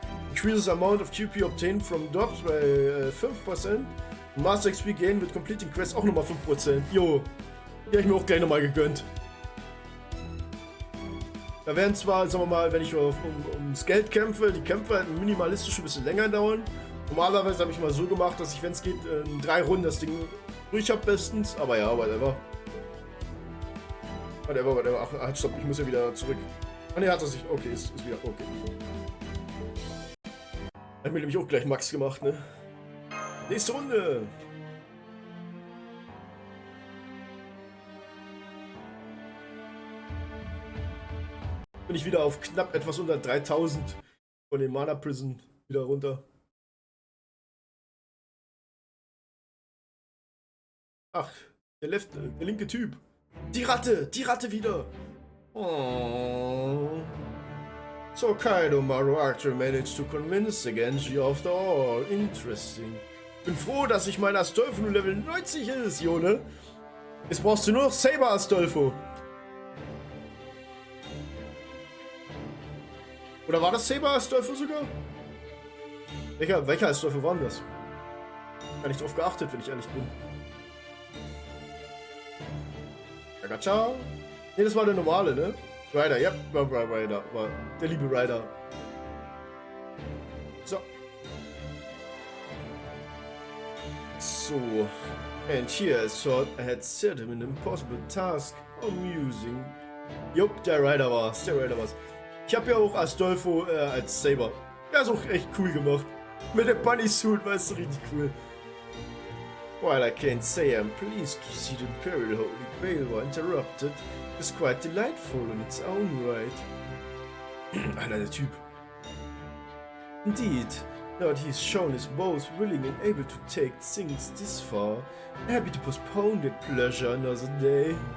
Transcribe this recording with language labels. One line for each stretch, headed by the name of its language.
English: Increases amount of QP obtained from drops by 5%. Master XP gain with completing quests
German: auch nochmal 5%. Jo. Die habe ich mir auch gleich nochmal gegönnt. Da werden zwar, sagen wir mal, wenn ich ums Geld kämpfe, die Kämpfe halt minimalistisch ein bisschen länger dauern. Normalerweise habe ich mal so gemacht, dass ich, wenn es geht, in 3 Runden das Ding durch habe bestens. Aber ja, whatever. Whatever. Ach, stopp, ich muss ja wieder zurück. Ah ne, hat er sich. Okay, ist wieder. Okay. Hat mir nämlich auch gleich Max gemacht, ne? Nächste Runde. Bin ich wieder auf knapp etwas unter 3000 von dem Mana Prison wieder runter. Ach, der linke Typ. Die Ratte wieder. Oh.
English: So Kaido Maru actually managed to convince the Genji after all. Interesting.
German: Bin froh, dass ich mein Astolfo nur Level 90 ist, Jone. Jetzt brauchst du nur noch Saber Astolfo. Oder war das Saber Astolfo sogar? Welcher Astolfo war denn das? Gar nicht drauf geachtet, wenn ich ehrlich bin. Gacha. Ne, das war der normale, ne? Rider, ja, war Rider, war der liebe Rider. So. So.
English: And here I thought I had set him an impossible task. Amusing.
German: Jupp, der Rider war's, Ich habe ja auch Astolfo als Saber. Der ist auch echt cool gemacht. Mit dem Bunny Suit, weißt du, richtig cool.
English: While I can't say I'm pleased to see the Imperial Holy Grail were interrupted, it's quite delightful in its own right.
German: Alter, der Typ.
English: Indeed, now that he's shown is both willing and able to take things this far, I'm happy to postpone that pleasure another day.